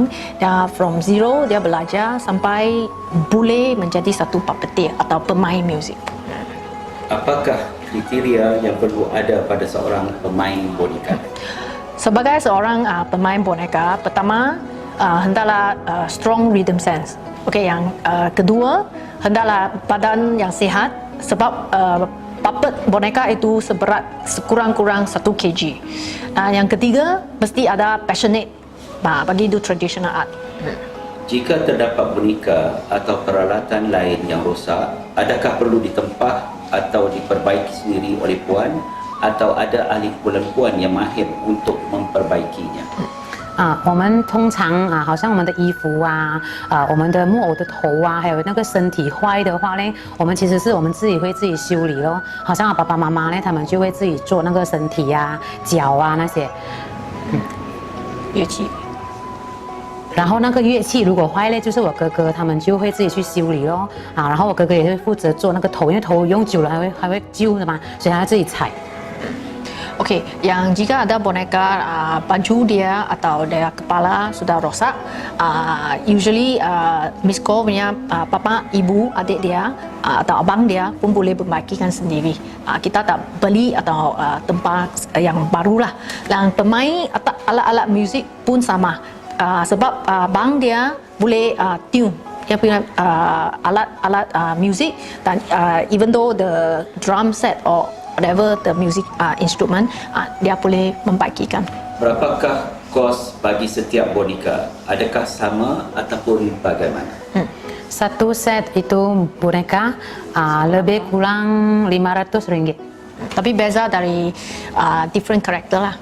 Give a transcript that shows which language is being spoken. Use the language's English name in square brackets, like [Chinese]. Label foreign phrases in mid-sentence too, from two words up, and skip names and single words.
[Malay] Dia [English] from zero [Malay] dia belajar sampai boleh menjadi satu puppeteer atau pemain muzik. Apakah kriteria yang perlu ada pada seorang pemain boneka? Sebagai seorang pemain boneka, pertama hendaklah [English] strong rhythm sense. [Malay] Okey, yang kedua hendaklah badan yang sihat sebab puppet boneka itu seberat sekurang-kurang 1 kg. Yang ketiga mesti ada passionate bagi itu [English] traditional art. [Malay] Jika terdapat boneka atau peralatan lain yang rosak, adakah perlu ditempah atau diperbaiki sendiri oleh puan atau ada ahli kumpulan puan yang mahir untuk memperbaikinya? [Chinese] 我们通常好像我们的衣服我们的木偶的头还有那个身体坏的话呢，我们其实是我们自己会自己修理咯。好像爸爸妈妈呢，他们就会自己做那个身体脚那些乐器。然后那个乐器如果坏了，就是我哥哥他们就会自己去修理咯。然后我哥哥也会负责做那个头，因为头用久了还会旧的嘛，所以他要自己踩。 [Malay] Okey, yang jika ada boneka baju dia atau dia kepala sudah rosak, usually Miss Ko punya papa, ibu, adik dia atau abang dia pun boleh membaikikan sendiri. Kita tak beli atau tempat yang barulah. Dan pemain atau alat-alat muzik pun sama. Sebab abang dia boleh tune dia punya alat-alat muzik dan [English] even though the drum set or whatever the music instrument, [Malay] dia boleh membaikikan. Berapakah kos bagi setiap boneka? Adakah sama ataupun bagaimana? Satu set itu boneka lebih kurang RM500. Tapi beza dari different karakter lah.